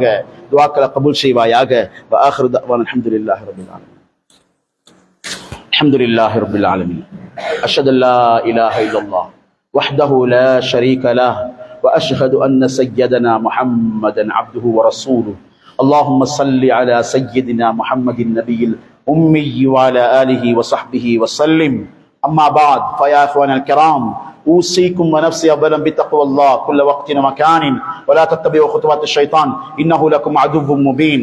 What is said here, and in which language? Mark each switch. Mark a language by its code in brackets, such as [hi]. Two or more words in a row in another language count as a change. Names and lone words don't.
[ta] துஆக்களை கபூல் செய்வாயாக. [ar] وآخر دعوانا الحمد لله رب العالمين. الحمد لله رب العالمين. أشهد ألا إله إلا الله وحده لا شريك له وأشهد أن سيدنا محمدا عبده ورسوله. اللهم صل على سيدنا محمد النبي الأمي وعلى آله وصحبه وسلم. أما بعد فيا أخواننا الكرام، أوصيكم ونفسي أولا بتقوى الله كل وقت ومكان، ولا تتبعوا خطوات الشيطان إنه لكم عدو مبين.